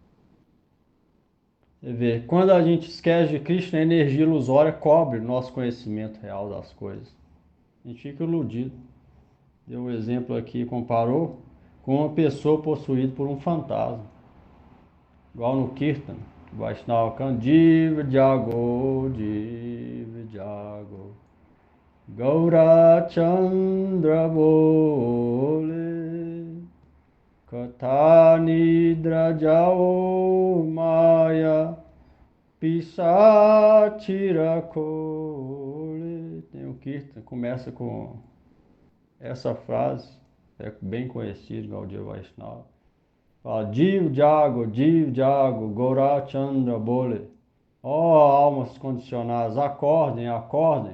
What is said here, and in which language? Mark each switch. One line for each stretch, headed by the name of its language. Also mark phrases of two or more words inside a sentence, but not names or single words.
Portuguese: Você vê, quando a gente esquece de Krishna, a energia ilusória cobre o nosso conhecimento real das coisas. A gente fica iludido. Deu um exemplo aqui, comparou com uma pessoa possuída por um fantasma. Igual no Kirtan, o Vaishnava canta
Bangla: জীব জাগো, জীব জাগো, গৌর চন্দ্র বলে, কত নিদ্রা যাও মায়া, পিশাচীর কোলে.
Portuguese: Tem o Kirtan, começa com essa frase, é bem conhecida, Gaudiya Vaishnava. Fala,
Bangla: জীব জাগো, গৌর চন্দ্র বলে.
Portuguese: Ó almas condicionadas, acordem, acordem.